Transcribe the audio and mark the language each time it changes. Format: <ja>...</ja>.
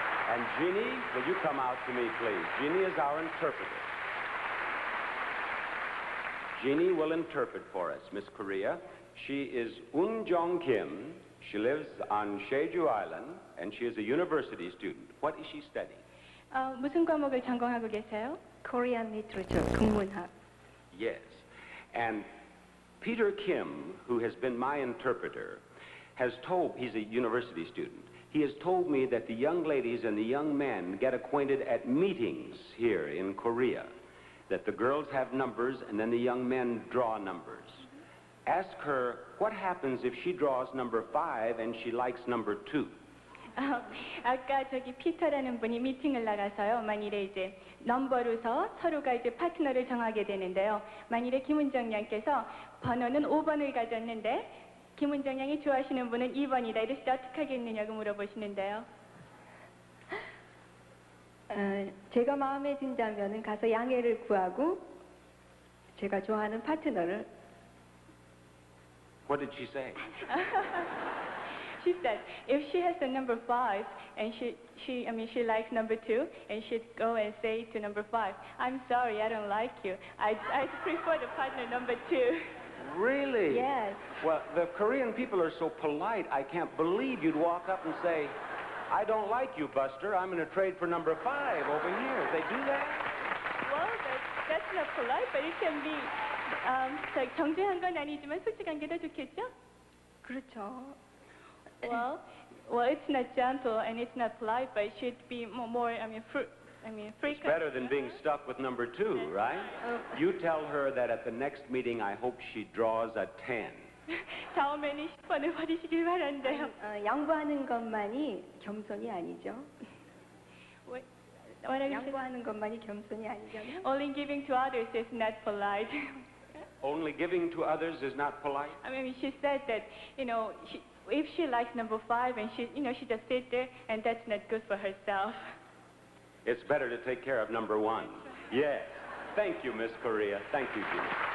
<en>And Jeannie, will you come out to me, please? Jeannie is our interpreter. Jeannie will interpret for us, Miss Korea. She is Un Jong Kim. She lives on Jeju Island, and she is a university student. What is she studying?</en> <ko>무슨 과목을 전공하고 계세요?</ko> <en>Korean literature, 국문학. Yes. And Peter Kim, who has been my interpreter, has told, he's a university student, he has told me that the young ladies and the young men get acquainted at meetings here in Korea, that the girls have numbers and then the young men draw numbers. Ask her what happens if she draws number 5 and she likes number 2.</en> <ko>아까 저기 피터라는 분이 미팅을 나가서요. 만일에 이제 넘버로서 서로가 이제 파트너를 정하게 되는데요. 만일에 김은정 양께서 번호는 5번을 가졌는데 김은정 양이 좋아하시는 분은 2번이다. 이랬을 때 어떻게 하겠느냐고 물어보시는데요. 제가 마음에 든다면은 가서 양해를 구하고 제가 좋아하는 파트너를</ko> <en>What did she say? she said if she has the number 5 and she likes number 2, and she'd go and say to number 5, I'm sorry, I don't like you. I prefer the partner number 2. Really? Yes. Well, the Korean people are so polite, I can't believe you'd walk up and say, I don't like you, Buster. I'm going to trade for number 5 over here. They do that? Well, that's not polite, but it can be</en> <ko>정중한 건 아니지만 솔직한 게 더 좋겠죠? 그렇죠.</ko> <en>Well, it's not gentle and it's not polite, but it should be more, It's frequent. better than being stuck with number 2, right? You tell her that at the next meeting, I hope she draws a 10.</en> <ko>다음에는 10번을 버리시길 바란대요. 양보하는 것만이 겸손이 아니죠.</ko> <en>What are you saying?</en> <ko>양보하는 것만이 겸손이 아니잖아요.</ko> <en>Only giving to others is not polite. Only giving to others is not polite? She said that, if she likes number 5 and she just sit there, and that's not good for herself. It's better to take care of number 1. Yes. Thank you, Miss Korea. Thank you, Judy.</en>